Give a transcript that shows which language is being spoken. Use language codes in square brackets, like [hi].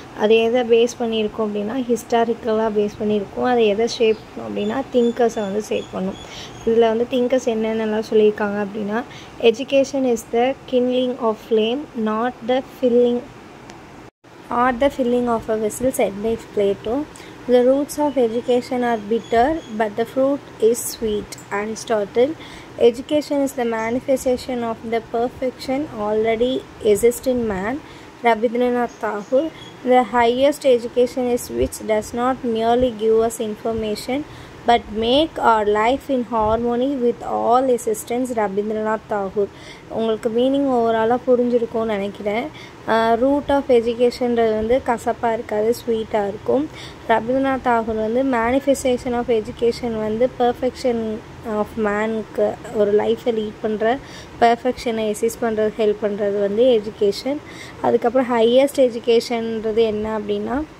[ta] அது எதை பேஸ் பண்ணியிருக்கோம் அப்படின்னா ஹிஸ்டாரிக்கலாக பேஸ் பண்ணியிருக்கோம். அதை எதை ஷேப் பண்ணோம் அப்படின்னா திங்கர்ஸை வந்து ஷேப் பண்ணும். இதில் வந்து திங்கர்ஸ் என்னென்னலாம் சொல்லியிருக்காங்க அப்படின்னா [en] education is the kindling of flame, not the filling of a vessel, [ta] said by Plato. [en] The roots of education are bitter, but the fruit is sweet. Aristotle. Education is the manifestation of the perfection already exists in man. Rabindranath Tagore. The highest education is which does not merely give us information but make our life in harmony with all existence. [ta] Rabindranath Tagore. உங்களுக்கு meaning ஓவராலாக புரிஞ்சிருக்கும்னு நினைக்கிறேன். Root of எஜுகேஷன்றது வந்து கசப்பாக இருக்காது, ஸ்வீட்டாக இருக்கும். ரவீந்திரநாத் தாகூர் வந்து மேனிஃபெஸ்டேஷன் ஆஃப் எஜுகேஷன் வந்து பர்ஃபெக்ஷன் ஆஃப் மேனுக்கு ஒரு லைஃப்பை லீட் பண்ணுற பர்ஃபெக்ஷனை எசிஸ் பண்ணுறது ஹெல்ப் பண்ணுறது வந்து எஜுகேஷன். அதுக்கப்புறம் ஹையஸ்ட் எஜுகேஷன்ன்றது என்ன அப்படின்னா